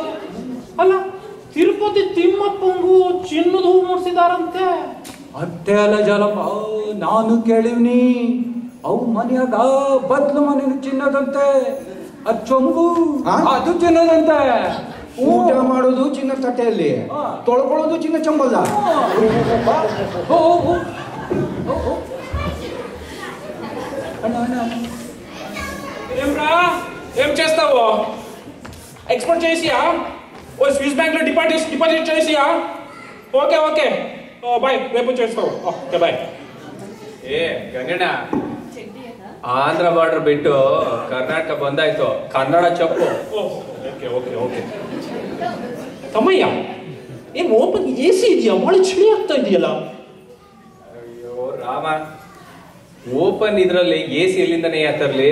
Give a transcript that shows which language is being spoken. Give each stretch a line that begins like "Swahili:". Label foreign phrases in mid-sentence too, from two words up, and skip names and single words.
Kannada: ಅಲ್ಲ ತಿರುಪತಿ ತಿಮ್ಮಪ್ಪಂಗೂ ಚಿನ್ನದ ಹೂ ಮೂಡಿಸಿದಾರಂತೆ. ಅಷ್ಟೇ ಅಲ್ಲ ಜಾಲಪ್ಪ, ನಾನು ಕೇಳಿವ್ನಿ, ಅವು ಮನೆಯಾಗ ಬದ್ಲು ಮನೆ ಚಿನ್ನದಂತೆ, ಅದು ಚೊಂಬು ಅದು ಚಿನ್ನದಂತೆ. ಊಟ ಮಾಡೋದು ಚಿನ್ನ ತಟ್ಟೆಯಲ್ಲಿ, ತೊಳ್ಕೊಳ್ಳೋದು ಚಿನ್ನ ಚಂಬಲ್ಲ.
Telugu: ఏం చేస్తావు? ఎక్స్పోర్ట్ చేసియా? ఓ స్విస్ బ్యాంక్ లో డిపాజిట్ చేసియా?
English: okay okay bye,
Telugu: రేపు చేస్తావు.
English: okay bye.
Kannada: ಏ ಗಂಗಣ್ಣ, ಆಂಧ್ರ ಬಾರ್ಡರ್ ಬಿಟ್ಟು ಕರ್ನಾಟಕ ಬಂದಾಯ್ತು, ಕನ್ನಡ ಚಪ್ಪು.
English: okay okay okay.
Kannada: ತಮ್ಮಯ್ಯ, ಏನು
English: open AC
Kannada: ಇದೆಯಾ? ಮಳೆ ಚಳಿ ಆಗ್ತಾ ಇದೆಯಲ್ಲ. ಅಯ್ಯೋ ರಾಮ, ಓಪನ್ ಇದ್ರಲ್ಲಿ AC ಎಲ್ಲಿಂದನೇ ತರ್ಲಿ?